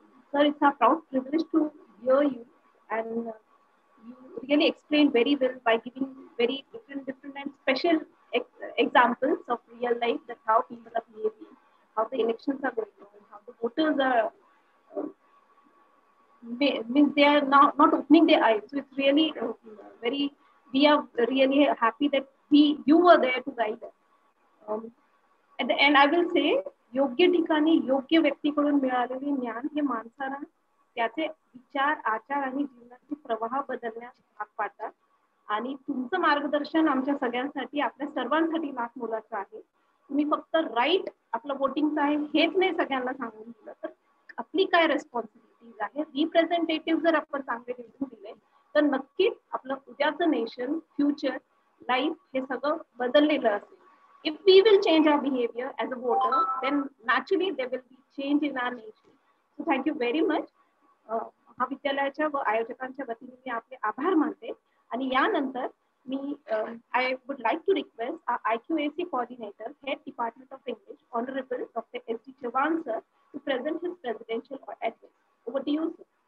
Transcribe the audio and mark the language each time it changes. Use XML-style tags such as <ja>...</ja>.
<en>Sir, it's a proud privilege to hear you, and you really explained very well by giving very different and special examples of real life, that how people are behaving, how the elections are going on, how the voters are means they are not opening their eyes. So it's really very, we are really happy that you were there to guide us. At the end, I will say,</en> <mr>योग्य ठिकाणी योग्य व्यक्तीकडून मिळालेले ज्ञान हे माणसाला त्याचे विचार, आचार आणि जीवनाचे प्रवाह बदलण्यास भाग पाडतात. आणि तुमचं मार्गदर्शन आमच्या सगळ्यांसाठी, आपल्या सर्वांसाठी लाख मोलाचं आहे. तुम्ही फक्त राईट आपलं वोटिंगचं आहे हेच नाही सगळ्यांना सांगून दिलं, तर आपली काय रेस्पॉन्सिबिलिटीज आहे, रिप्रेझेंटेटिव्ह जर आपण चांगले निवडून दिले तर नक्कीच आपलं उद्याचं नेशन, फ्युचर, लाईफ हे सगळं बदललेलं असेल.</mr> <en>If we will change our behavior as a voter, then naturally there will be change in our nation. So thank you very much.</en> <mr>महाविद्यालयाच्या व आयोजकांच्या वतीने मी आपले आभार मानते. आणि यानंतर मी</mr> <en>I would like to request our IQAC coordinator, Head Department of English, Honorable Dr. S.D. Chavan sir, to present his presidential address. Over to you, sir.</en>